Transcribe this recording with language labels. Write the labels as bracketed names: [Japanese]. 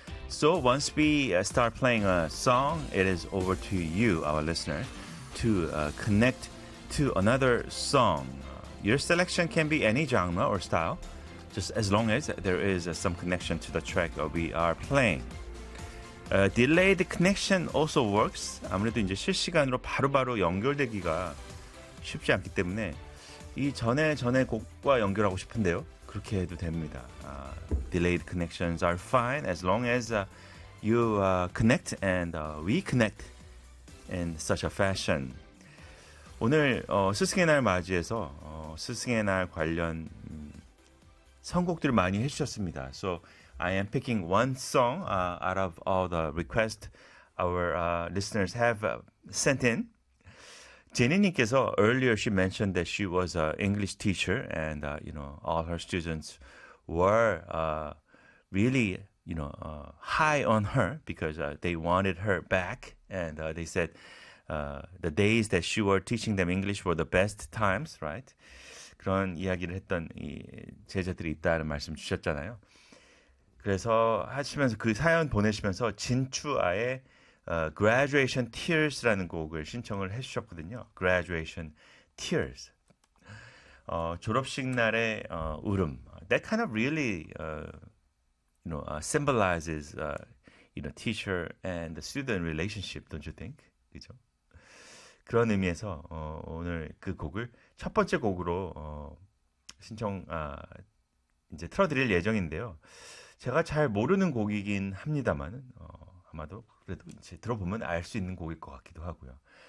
[English] So once we start playing a song, it is over to you, our listener, to connect to another song. Your selection can be any genre or style, just as long as there is some connection to the track we are playing. Delayed connection also works. [Korean] 아무래도 이제 실시간으로 바로바로 연결되기가 쉽지 않기 때문에 이 전에 곡과 연결하고 싶은데요. 그렇게 해도 됩니다. [English] Delayed connections are fine as long as you connect and we connect in such a fashion. [Korean] 오늘 스승의 날 맞이해서 스승의 날 관련 선곡들을 많이 해주셨습니다. [English] So I am picking one song out of all the requests our listeners have sent in. [Korean] 제니님께서 [English] earlier she mentioned that she was an English teacher and you know all her students were really you know high on her because they wanted her back and they said the days that she were teaching them English were the best times, right? [Korean] 그런 이야기를 했던 이 제자들이 있다는 말씀 주셨잖아요. 그래서 하시면서 그 사연 보내시면서 진추아의 Graduation Tears라는 곡을 신청을 해주셨거든요. Graduation Tears. 졸업식 날의 울음. [English] That kind of really you know, symbolizes you know, teacher and the student relationship, don't you think? [Korean] 그죠? 그런 의미에서 오늘 그 곡을 첫 번째 곡으로 신청 이제 틀어드릴 예정인데요. 제가 잘 모르는 곡이긴 합니다만 아마도 그래도 이제 들어보면 알 수 있는 곡일 것 같기도 하고요.